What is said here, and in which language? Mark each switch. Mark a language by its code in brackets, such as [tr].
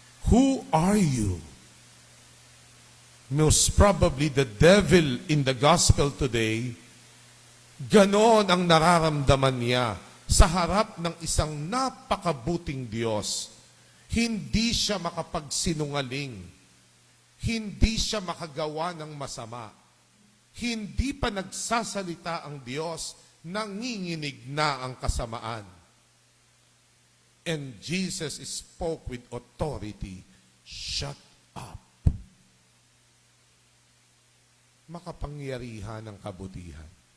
[en] Who are you? Most probably the devil in the gospel today, [tl] ganon ang nararamdaman niya sa harap ng isang napakabuting Diyos. Hindi siya makapagsinungaling. Hindi siya makagawa ng masama. Hindi pa nagsasalita ang Diyos, nanginginig na ang kasamaan. [en] And Jesus spoke with authority, shut up. [tl] Makapangyarihan ng kabutihan.